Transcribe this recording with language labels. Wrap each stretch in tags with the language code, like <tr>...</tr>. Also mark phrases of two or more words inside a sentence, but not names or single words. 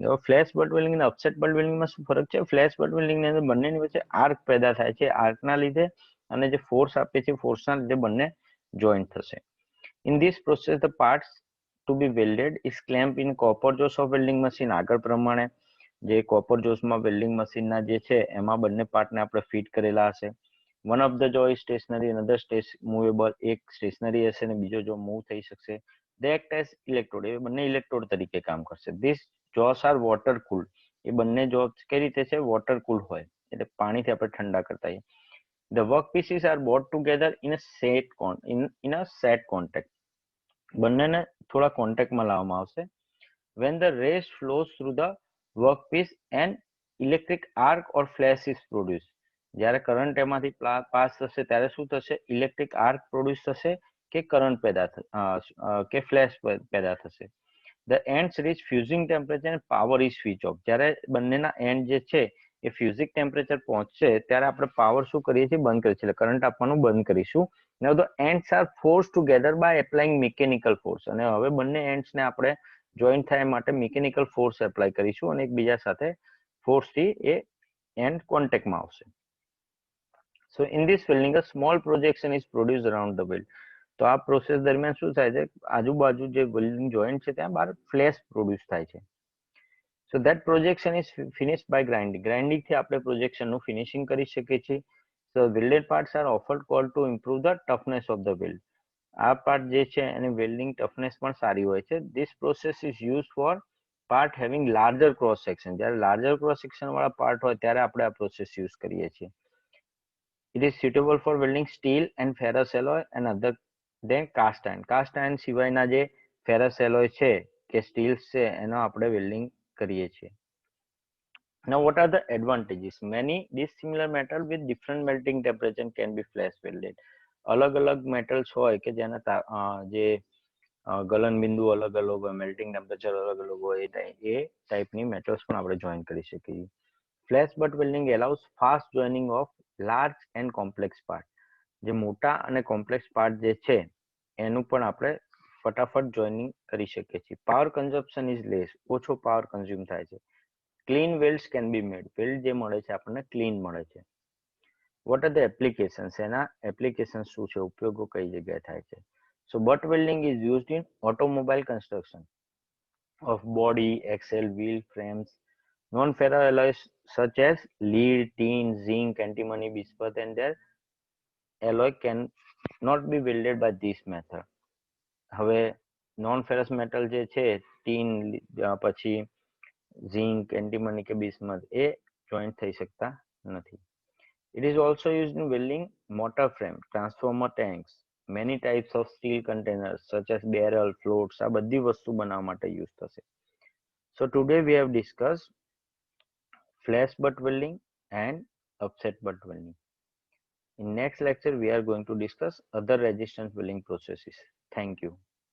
<gu>હવે</gu> <en>flash butt welding</en> <gu>અને</gu> <en>upset butt welding</en> <gu>માં શું ફરક છે?</gu> <en>flash butt welding</en> <gu>ની અંદર બંનેની વચ્ચે આર્ક પેદા થાય છે, આર્કના લીધે અને જે ફોર્સ આપે છે ફોર્સના લીધે બંને જોઈન્ટ થશે.</gu> <en>In this process the parts to be welded is clamped in copper jaws of welding machine.</en> <gu>આગળ પ્રમાણે જે</gu> <en>copper jawsમાં welding machineના</en> <gu>જે છે એમાં બંને પાર્ટને આપણે ફિટ કરેલા હશે.</gu> <en>one of the jaw is stationary, another movable.</en> <gu>એક સ્ટેશનરી હશે અને બીજો જો મૂવ થઈ શકશે.</gu> <en>they act as electrode,</en> <gu>એ બંને ઇલેક્ટ્રોડ તરીકે કામ કરશે.</gu> <en>this jaws are water cool,</en> <gu>એ બંને જોસ કઈ રીતે છે?</gu> <en>water cool</en> <gu>હોય એટલે પાણીથી આપણે ઠંડા કરતા હોઈએ.</gu> <en>The workpieces are brought together in a set contact.</en> <gu>બંનેને થોડા કોન્ટેક્ટમાં લાવવામાં આવશે.</gu> <en>When the rays flows through the workpiece and electric arc or flash is produced.</en> <gu>જ્યારે કરંટ એમાંથી પાસ થશે ત્યારે શું થશે?</gu> <en>electric arc produce</en> <gu>થશે કે કરંટ પેદા કે ફ્લેશ પેદા થશે.</gu> <en>The ends reach fusing temperature and power is switch off.</en> <gu>જ્યારે બંનેના એન્ડ જે છે એ</gu> <en>fusing temperature</en> <gu>પહોંચશે ત્યારે આપણે પાવર શું કરીએ છીએ? બંધ કરીએ છીએ, કરંટ આપવાનું બંધ કરીશું.</gu> <en>Now the ends are forced together by applying mechanical force.</en> <gu>અને હવે બંને એન્ડ્સને આપણે જોઈન્ટ થાય માટે</gu> <en>mechanical force apply</en> <gu>કરીશું અને એકબીજા સાથે ફોર્સથી એ એન્ડ કોન્ટેક્ટમાં આવશે.</gu> <en>So in this welding a small projection is produced around the weld.</en> <gu>તો આ પ્રોસેસ દરમિયાન શું થાય છે? આજુબાજુ જે</gu> <en>welding joint</en> <gu>છે ત્યાં બહાર</gu> <en>flash produce</en> <gu>થાય છે.</gu> <en>So that projection is finished by grinding.</en> <gu>grinding થી આપણે પ્રોજેક્શનનું ફિનિશિંગ કરી શકીએ છીએ.</gu> <en>So welded parts are often called to improve the toughness of the weld.</en> <gu>આ પાર્ટ જે છે એની</gu> <en>welding toughness</en> <gu>પણ સારી હોય છે.</gu> <en>This process is used for part having larger cross section.</en> <gu>જ્યારે</gu> <en>larger cross section</en> <gu>વાળા પાર્ટ હોય ત્યારે આપણે આ પ્રોસેસ યુઝ કરીએ છીએ.</gu> <en>It is suitable for welding steel and ferrous alloy and other than cast iron. cast iron</en> <gu>સિવાયના જે</gu> <en>ferrous alloy</en> <gu>છે કે સ્ટીલ્સ છે એનો આપણે વેલ્ડિંગ કરીએ છીએ.</gu> <en>Now what are the advantages? Many dissimilar metal with different melting temperature can be flash welded.</en> <gu>અલગ અલગ મેટલ્સ હોય કે જેના જે ગલન બિંદુ અલગ અલગ હોય,</gu> <en>melting temperature</en> <gu>અલગ અલગ હોય, એ ટાઈપની મેટલ્સ પણ આપણે જોઈન કરી શકીએ.</gu> <en>flash butt welding allows fast joining of large and complex part.</en> <gu>જે મોટા અને</gu> <en>complex part</en> <gu>જે છે એનું પણ આપણે ફટાફટ જોઈનિંગ કરી શકીએ છીએ.</gu> <en>power consumption is less,</en> <gu>ઓછો</gu> <en>power consume</en> <gu>થાય છે.</gu> <en>clean welds can be made,</en> <gu>વેલ્ડ જે મળે છે આપણને ક્લીન મળે છે.</gu> <en>what are the applications?</en> <gu>એના એપ્લિકેશન શું છે? ઉપયોગો કઈ જગ્યાએ થાય છે?</gu> <en>So butt welding is used in automobile construction of body, axle, wheel, frames, Non-ferroalloys such as lead, tin, zinc, antimony, bismuth, and their alloy can not be welded by this method.</en> <gu>હવે</gu> <en>non ferrous metal</en> <gu>જે છે ટીન પછી ઝિંક એન્ટીમની કે બિસ્મથ એ જોઈન્ટ થઈ શકતા નથી.</gu> <en>It is also used in welding motor frame, transformer tanks, many types of steel containers such as barrel, floats</en> <gu>આ બધી વસ્તુ બનાવવા માટે યુઝ થશે.</gu> <en>So today we have discussed flash butt welding and upset butt welding. In next lecture we are going to discuss other resistance welding processes. Thank you.</en>